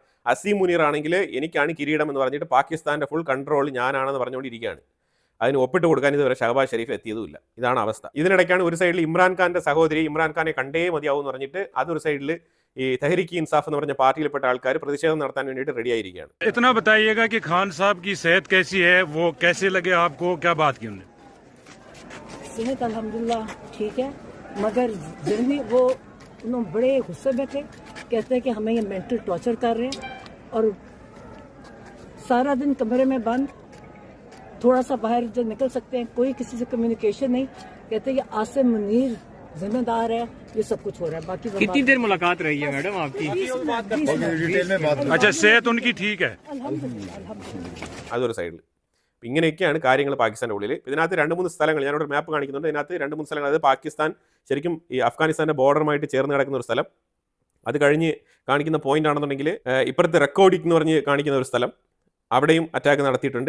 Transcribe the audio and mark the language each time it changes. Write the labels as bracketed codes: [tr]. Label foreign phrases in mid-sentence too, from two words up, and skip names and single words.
[ml] അസീം മുനീർ ആണെങ്കിൽ എനിക്കാണ് കിരീടം എന്ന് പറഞ്ഞിട്ട് പാകിസ്ഥാന്റെ [en] full control [ml] ഞാനാണെന്ന് പറഞ്ഞുകൊണ്ടിരിക്കുകയാണ്. അതിന് ഒപ്പിട്ട് കൊടുക്കാൻ ഇതുവരെ ഷഹബാസ് ഷെരീഫ് എത്തിയതുമില്ല. ഇതാണ് അവസ്ഥ. ഇതിനിടയ്ക്കാണ് ഒരു സൈഡിൽ ഇമ്രാൻഖാന്റെ സഹോദരി ഇമ്രാൻഖാനെ കണ്ടേ മതിയാവും എന്ന് പറഞ്ഞിട്ട് അതൊരു സൈഡിൽ ഈ തെഹ്രീക്ക് ഇൻസാഫ് എന്ന് പറഞ്ഞ പാർട്ടിയിൽപ്പെട്ട ആൾക്കാർ പ്രതിഷേധം നടത്താൻ വേണ്ടിയിട്ട് റെഡി ആയിരിക്കുകയാണ്. [ur] اتنا بتائیے گا کہ خان صاحب کی صحت کیسی ہے، وہ کیسے لگے آپکو، کیا بات کی انہوں نے? صحت الحمدللہ ٹھیک ہے، مگر ضروری وہ انہوں نے بڑے غصے میں تھے، کہتے ہیں کہ ہمیں یہ [en] mental torture [ur] کر رہے ہیں اور سارا دن کمرے میں بند، تھوڑا سا باہر جو نکل سکتے ہیں، کوئی کسی سے کمیونیکیشن نہیں. کہتے ہیں کہ عاصم منیر ذمہ دار ہے، یہ سب کچھ ہو رہا ہے. बाकी کتنی دیر ملاقات رہی ہے میڈم آپکی? اچھا، صحت انکی ٹھیک ہے, अल्हम्दुलिल्लाह। [ml] അതൊരു സൈഡിൽ. ഇങ്ങനെയൊക്കെയാണ് കാര്യങ്ങൾ പാകിസ്ഥാൻ്റെ ഉള്ളിൽ. ഇതിനകത്ത് 2-3 സ്ഥലങ്ങൾ, ഞാനൊരു മാപ്പ് കാണിക്കുന്നുണ്ട്. ഇതിനകത്ത് 2-3 സ്ഥലങ്ങൾ, അതായത് പാകിസ്ഥാൻ ശരിക്കും ഈ അഫ്ഗാനിസ്ഥാൻ്റെ ബോർഡറുമായിട്ട് ചേർന്ന് കിടക്കുന്ന ഒരു സ്ഥലം, അത് കഴിഞ്ഞ് കാണിക്കുന്ന പോയിന്റ് ആണെന്നുണ്ടെങ്കിൽ ഇപ്പുറത്ത് റെക്കോർഡിക് എന്ന് പറഞ്ഞ് കാണിക്കുന്ന ഒരു സ്ഥലം, അവിടെയും അറ്റാക്ക് നടത്തിയിട്ടുണ്ട്.